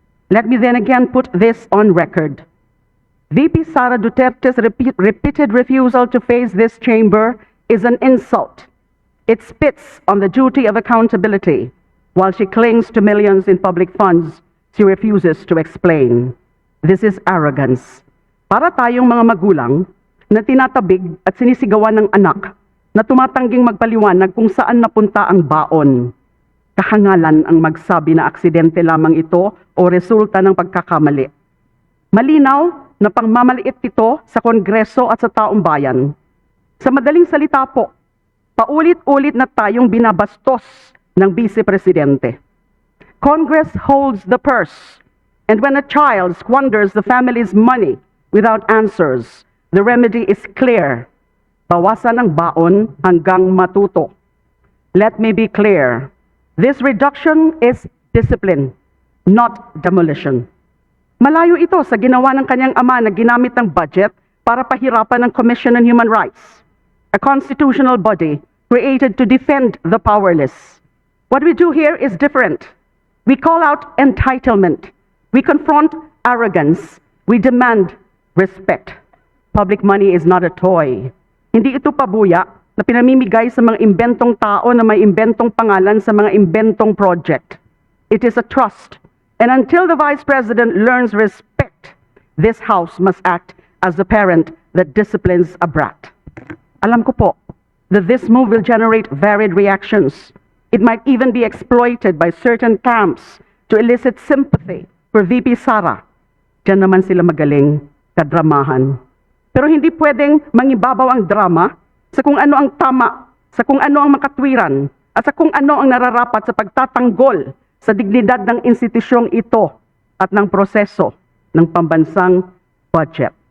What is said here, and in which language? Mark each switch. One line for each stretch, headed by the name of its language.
English: Let me then again put this on record. VP Sara Duterte's repeated refusal to face this chamber is an insult. It spits on the duty of accountability. While she clings to millions in public funds, she refuses to explain. This is arrogance.
Filipino: Para tayong mga magulang na tinatabig at sinisigawan ng anak na tumatangging magpaliwanag kung saan napunta ang baon. Kahangalan ang magsabi na aksidente lamang ito o resulta ng pagkakamali. Malinaw na pangmamaliit ito sa Kongreso at sa taong bayan. Sa madaling salita po, paulit-ulit na tayong binabastos ng Vice Presidente.
English: Congress holds the purse, and when a child squanders the family's money without answers, the remedy is clear.
Filipino: Bawasan ang baon hanggang matuto.
English: Let me be clear. This reduction is discipline, not demolition.
Filipino: Malayo ito sa ginawa ng kanyang ama na ginamit ng budget para pahirapan ng Commission on Human Rights,
English: a constitutional body created to defend the powerless. What we do here is different. We call out entitlement. We confront arrogance. We demand respect. Public money is not a toy.
Filipino: Hindi ito pabuya na pinamimigay sa mga imbentong tao na may imbentong pangalan sa mga imbentong project.
English: It is a trust. And until the Vice President learns respect, this House must act as the parent that disciplines a brat.
Filipino: Alam ko po
English: that this move will generate varied reactions. It might even be exploited by certain camps to elicit sympathy for VP Sara.
Filipino: Diyan naman sila magaling kadramahan. Pero hindi pwedeng mangibabaw ang drama sa kung ano ang tama, sa kung ano ang makatwiran, at sa kung ano ang nararapat sa pagtatanggol sa dignidad ng institusyong ito at ng proseso ng pambansang budget.